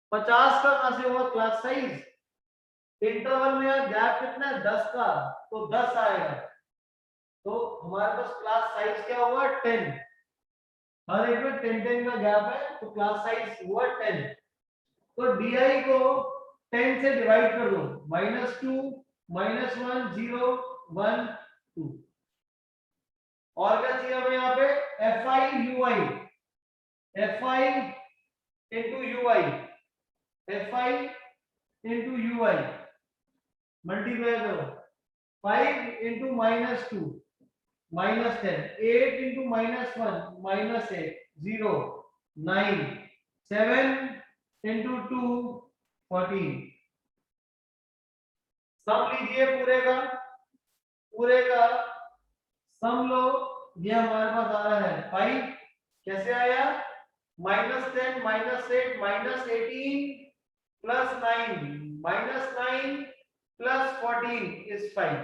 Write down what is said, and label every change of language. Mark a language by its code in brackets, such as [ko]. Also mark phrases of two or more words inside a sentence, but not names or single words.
[hi] 50 का कहां से हुआ [en] class size, [hi] इंटरवल में गैप कितना है 10 का, तो 10 आएगा, तो हमारे पास [en] class size [hi] क्या हुआ 10, हर एक में 10 का गैप है, तो [en] class size [hi] हुआ 10। तो डी को 10 से डिवाइड कर दो, -2 -1 0 1 2। और क्या चाहिए हमें यहाँ पे fi ui, [en] fi into ui, fi into ui [hi] मल्टीप्लाई करो, 5 into -2 -10, 8 into -1 -8 0 9 7 into 2 14। सम लीजिए पूरे का सम लो, ये हमारे पास आ रहा है 5, कैसे आया -10 -8 -18 +9 -9 +14 इज 5।